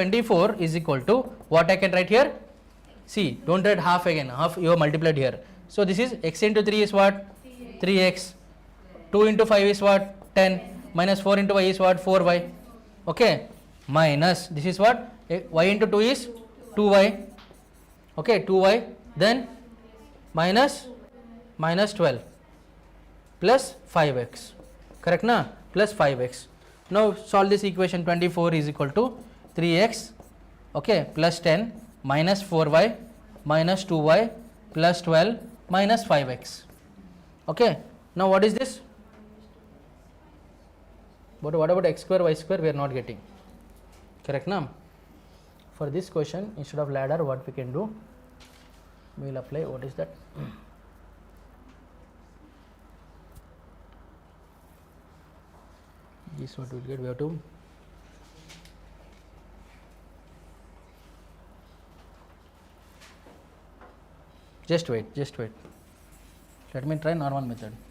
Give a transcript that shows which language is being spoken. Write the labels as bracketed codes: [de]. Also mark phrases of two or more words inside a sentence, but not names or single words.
[en] 24 is equal to what I can write here? See, don't write half again, half you have multiplied here. So, this is x into 3 is what? 3x. 2 into 5 is what? 10. Minus 4 into y is what? 4y. Okay, minus this is what? Y into 2 is 2y. Okay, 2y. Then minus 12 plus 5x. Correct na? Plus 5x. Now solve this equation. 24 is equal to 3x. Okay, plus 10 minus 4y minus 2y plus 12 minus 5x. Okay. Now what is this? But what about x square, y square? We are not getting. Correct na? For this question, instead of ladder, what we can do? we will apply what is that. This what we will get, we have to just wait, let me try normal method.